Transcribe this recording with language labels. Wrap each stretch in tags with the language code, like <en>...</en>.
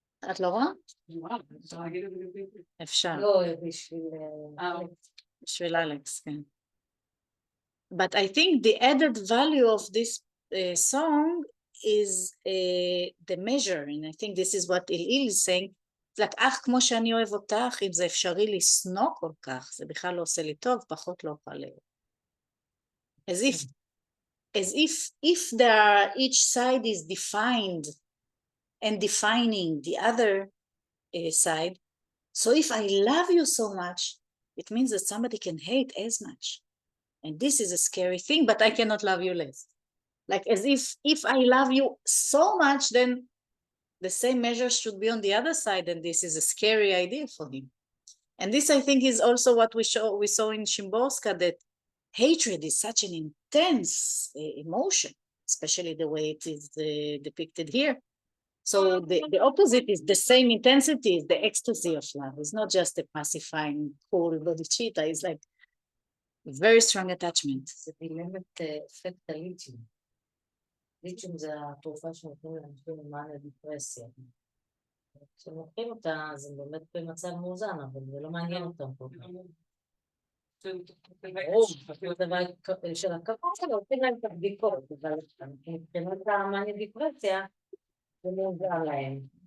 <he>את לא רואה? אפשר. לא, בשביל... בשביל אלכס, כן.</he> <en>But I think the added value of this song is the measure, and I think this is what Ilil is saying. It's like,</en> <he>אך כמו שאני אוהב אותך, אם זה אפשרי לשנוא כל כך, זה בכלל לא עושה לי טוב, פחות לא אוכל לאהוב.</he> <en>As if there are, each side is defined and defining the other side. So if I love you so much, it means that somebody can hate as much. And this is a scary thing, but I cannot love you less. Like as if I love you so much, then the same measure should be on the other side, and this is a scary idea for him. And this, I think, is also what we saw in Szymborska, that hatred is such an intense emotion, especially the way it is depicted here. So the opposite is the same intensity, is the ecstasy of love. It's not just a pacifying, cool bodhicitta. It's like very strong attachment.</en> <he>זה דילמת אפקט הליתיום. ליתיום זה התרופה שנותנים לאנשים עם מאניה דיפרסיה. כשהם לוקחים אותה, אז הם באמת במצב מאוזן, אבל זה לא מעניין אותם פה. ברור, של הכבוד שלו, עושים להם את הבדיקות, אבל מבחינת המאניה דיפרסיה, זה מאוזן להם.</he>